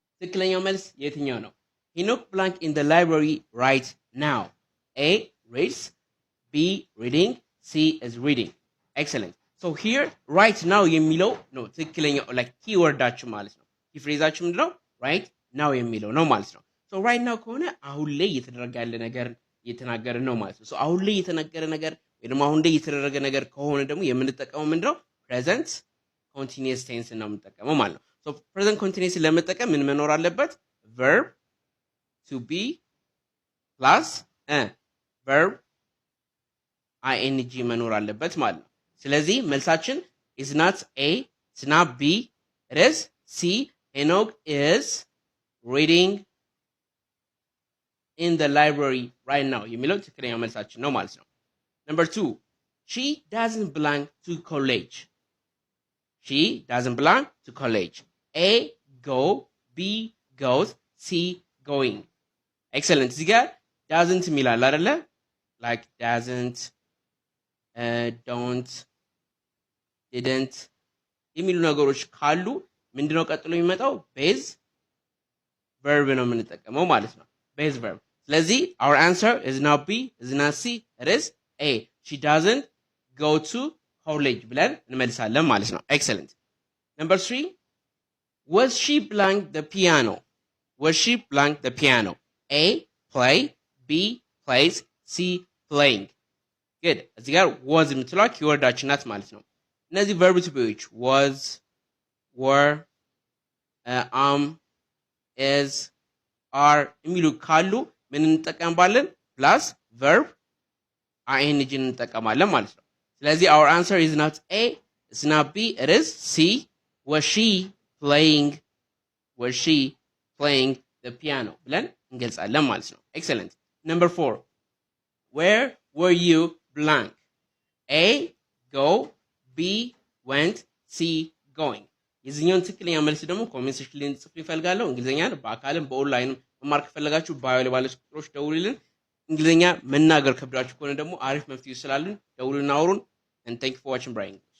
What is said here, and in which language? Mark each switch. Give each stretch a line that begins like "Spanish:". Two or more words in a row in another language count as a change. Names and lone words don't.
Amharic: ትክክለኛው መልስ የትኛው ነው?
English: ሄኖክ blank in the library right now. A reads, B reading, C is reading. Excellent. So here right now
Amharic: የሚለው ነው ትክክለኛው
English: like keywordዳችሁ
Amharic: ማለት ነው።
English: key phraseአችሁ ምንድነው? right now
Amharic: የሚለው ነው ማለት ነው።
English: so right now
Amharic: ከሆነ አሁን ላይ እየተደረገ ያለ ነገር እየተናገርን ነው ማለት ነው። so አሁን ላይ የተነገረ ነገር ወይ ደግሞ አሁን ላይ የተደረገ ነገር ከሆነ ደግሞ የምንጠቀመው ምንድነው?
English: present continuous tense
Amharic: ነው የምንጠቀመው ማለት ነው።
English: so present continuous
Amharic: ለመጠቀም ምን መኖር አለበት?
English: verb to be plus verb ing
Amharic: መኖር አለበት ማለት ነው። ስለዚህ መልሳችን
English: is not A, is not B, it is C. Enoch is reading in the library right now
Amharic: የሚለው ትክክለኛው መልሳችን ነው ማለት ነው።
English: number 2, she doesn't belong to college. She doesn't belong to college. A go, B goes, C going. excellent.
Amharic: እዚህ ጋር doesn't የሚላል አይደለ?
English: like doesn't, don't, didn't
Amharic: የሚሉ ነገሮች ካሉ ምንድነው ቀጥሎ የሚመጣው?
English: ቤዝ verb
Amharic: ነው የምንጠቀመው ማለት ነው።
English: ቤዝ verb። ስለዚህ our answer is not B, is not C, it is A. she doesn't go to college
Amharic: ብለን እንመልሳለን ማለት ነው።
English: excellent. number 3, was she playing the piano? was she playing the piano? A play, B plays, C playing. good.
Amharic: እዚህ ጋር was የምትለዋ ኪወርዳችን ናት ማለት ነው። እነዚህ verb to beዎች
English: was, were, is, are
Amharic: የሚሉ ካሉ ምን እንጠቀምባለን?
English: plus verb ing
Amharic: እንጠቀማለን ማለት ነው። ስለዚህ
English: our answer is not A, it's not B, it is C. was she playing the piano
Amharic: ብለን እንገልጻለን ማለት ነው።
English: excellent. number 4, where were you blank? A go, B went, C going.
Amharic: የዚህኛውን ትክክለኛ መልስ ደግሞ
English: comment section
Amharic: ላይ ጽፉ ይፈልጋለሁ። እንግሊዘኛ በአካልም በኦንላይንም መማር ከፈለጋችሁ ባዮ ላይ ባለ ቁጥሮች ደውሉልን። እንግሊዘኛ መናገር ከብዳችሁ ከሆነ ደግሞ አሪፍ መፍትሄ ስላሉን ደውሉና አውሩን።
English: and thank you for watching Brain.